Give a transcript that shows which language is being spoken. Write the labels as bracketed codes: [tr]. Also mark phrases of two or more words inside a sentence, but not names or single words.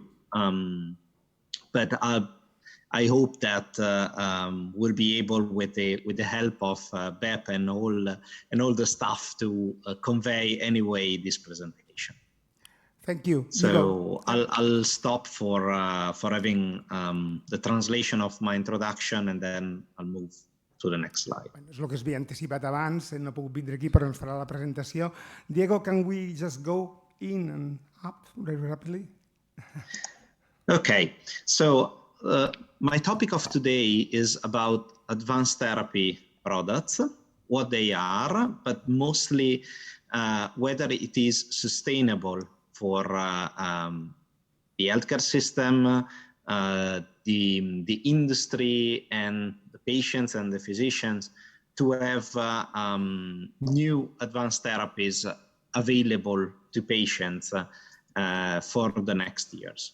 [en] But I hope that we'll be able, with the help of BEP and all the staff, to convey anyway this presentation. Thank you. So I'll stop for having the translation of my introduction, and then I'll move to the next slide. [ca] És el que es havia anticipat abans, no ha pogut vindre aquí, però ens farà la presentació. [en] Diego, can we just go in and up very rapidly? Okay, so my topic of today is about advanced therapy products, what they are, but mostly whether it is sustainable for the healthcare system, the industry, and the patients and the physicians to have new advanced therapies available to patients for the next years.